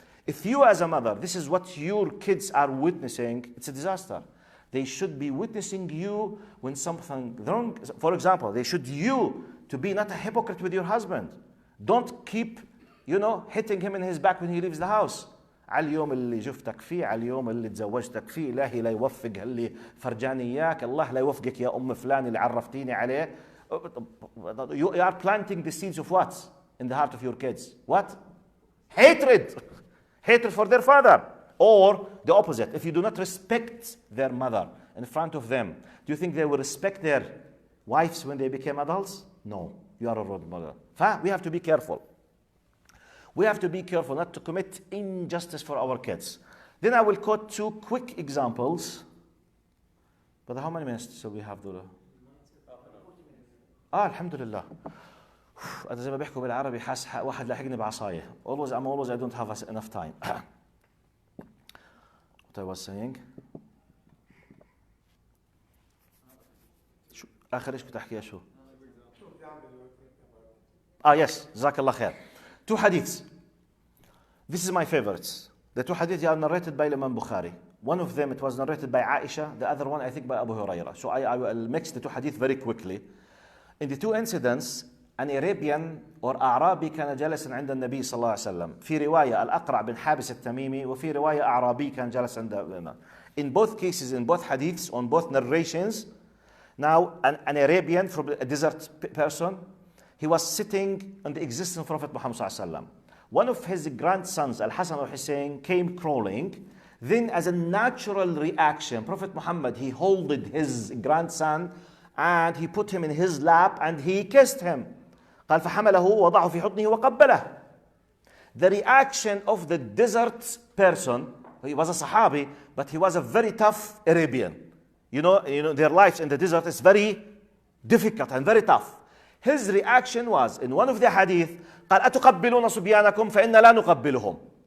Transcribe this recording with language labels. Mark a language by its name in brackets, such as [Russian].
[English] If you as a mother, this is what your kids are witnessing, it's a disaster. They should be witnessing you when something wrong. For example, they should you to be not a hypocrite with your husband. Don't keep, hitting him in his back when he leaves the house. [Arabic] على اليوم اللي شفتك فيه، على اليوم اللي تزوجتك فيه، إلهي لا يوفق اللي فرجاني إياك، الله لا يوفقك يا أم فلان اللي عرفتيني عليه. [English] You are planting the seeds of what in the heart of your kids? What? Hatred. Hatred for their father. Or the opposite. If you do not respect their mother in front of them, do you think they will respect their wives when they become adults? No. You are a role model. We have to be careful. We have to be careful not to commit injustice for our kids. Then I will quote two quick examples. But how many minutes do we have, Dula? Alhamdulillah. [Arabic] أنا زي ما بيحكوا بالعربي حاس واحد لاحقني بعصاية. [English] Always I don't have enough time. What I was saying. [Arabic] شو آخر إيش كنت أحكيها شو؟ Yes. جزاك الله خير. [English] Two hadiths. This is my favorites. The two hadiths are narrated by Imam Bukhari. One of them, it was narrated by Aisha. The other one, I think, by Abu Hurairah. So I will mix the two hadiths very quickly. In the two incidents, an Arabian or [Arabic] أعرابي كان جالسا عند النبي صلى الله عليه وسلم. في رواية الأقرع بن حابس التميمي وفي رواية أعرابي كان جالس عند. [English] In both cases, in both hadiths, on both narrations, now an Arabian from a desert person, he was sitting on the existing Prophet Muhammad sallallahu alaihi wasallam. One of his grandsons, Al-Hasan al-Hussein, came crawling. Then as a natural reaction, Prophet Muhammad, he holded his grandson and he put him in his lap and he kissed him. [Arabic] قال فحمله وضعه في حضنه وقبله. [English] The reaction of the desert person, he was a Sahabi, but he was a very tough Arabian. You know, their lives in the desert is very difficult and very tough. His reaction was, in one of the hadith, [Arabic] قال أتقبلون صبيانكم فإن لا نقبلهم.